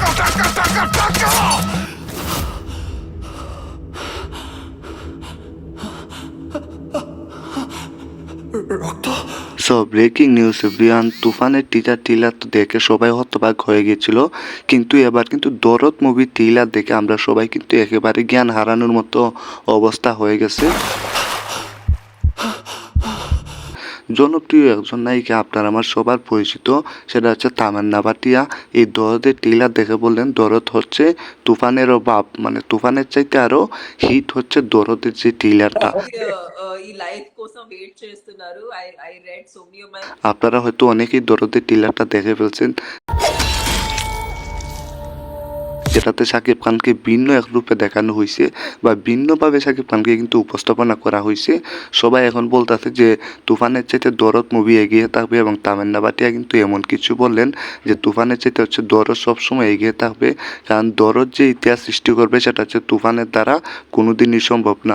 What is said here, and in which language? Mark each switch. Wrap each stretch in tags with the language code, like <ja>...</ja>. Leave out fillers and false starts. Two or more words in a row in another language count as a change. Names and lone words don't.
<en>so breaking news everyone,</en> <bn>তুফানের টিজার টিলার তো দেখে সবাই হতবাক হয়ে গিয়েছিল, কিন্তু এবার কিন্তু দরদ মুভির টিলার দেখে আমরা সবাই কিন্তু একেবারে জ্ঞান হারানোর মতো অবস্থা হয়ে গেছে। জনপ্রিয় একজন নায়িকা আপনার আমার সবার পরিচিত, সেটা হচ্ছে তামান্না ভাটিয়া। এই দরদের টিলার দেখে বললেন দরদ হচ্ছে তুফানেরও বাপ, মানে তুফানের চাইতে আরও হিট হচ্ছে দরদের যে টিলারটা।</bn> <te>ఈ లైఫ్ కోసం వెయిట్ చేస్తున్నారు.</te> <en>I read so many of my</en> <bn>আপনারা হয়তো অনেকেই দরদের টিলারটা দেখে ফেলছেন, যেটাতে শাকিব খানকে ভিন্ন এক রূপে দেখানো হয়েছে বা ভিন্নভাবে শাকিব খানকে কিন্তু উপস্থাপনা করা হয়েছে। সবাই এখন বলতেছে যে তুফানের চাইতে দরদ মুভি এগিয়ে থাকবে, এবং তামান্না ভাটিয়া কিন্তু এমন কিছু বললেন যে তুফানের চাইতে হচ্ছে দরদ সবসময় এগিয়ে থাকবে, কারণ দরদ যে ইতিহাস সৃষ্টি করবে সেটা হচ্ছে তুফানের দ্বারা কোনোদিনই সম্ভব না।</bn>